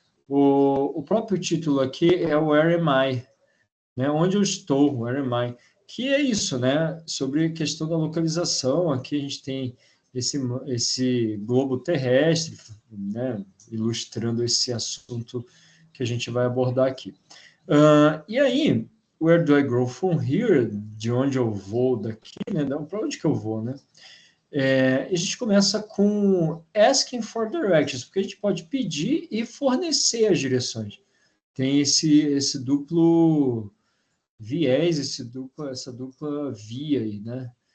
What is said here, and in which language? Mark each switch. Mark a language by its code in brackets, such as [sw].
[pt] O próprio título aqui é o [en] Where Am I? [pt] Né? Onde eu estou? [en] Where am I? [pt] Que é isso, né? Sobre a questão da localização. Aqui a gente tem esse globo terrestre, né? Ilustrando esse assunto que a gente vai abordar aqui. E aí, [en] where do I go from here? [pt] De onde eu vou daqui, né? Para onde que eu vou, né? A gente começa com asking for directions, porque a gente pode pedir e fornecer as direções. Tem esse duplo viés, essa dupla via aí, né?